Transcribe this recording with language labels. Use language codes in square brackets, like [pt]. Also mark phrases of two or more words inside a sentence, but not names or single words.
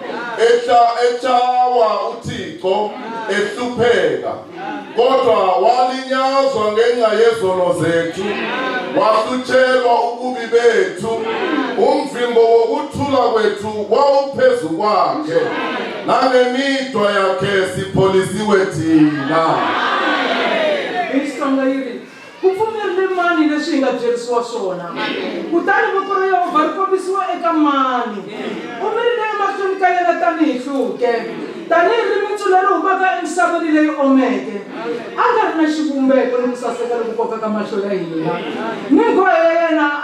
[xh] echawa uThixo ehlupheka kodwa walinyazwa ngenxa yezono zethu wahlutshelwa ububi bethu umvimbo wokuthula kwethu wawuphezu kwakhe nangemidwa yakhe sipholisiwe thina. [ts] Isonga yiri kupfumerile mani leswi nga byerisiwa swona kutani voko ra Yehovha ri kombisiwa eka mani umirile emahlweni ka yena tanihi hluke tanihi rimitsu leri humaka emisaveni leyi omeke a nga ri na xivumbeko ni ku saseka loku koka ka mahlo ya hina ni nghohe ya yena a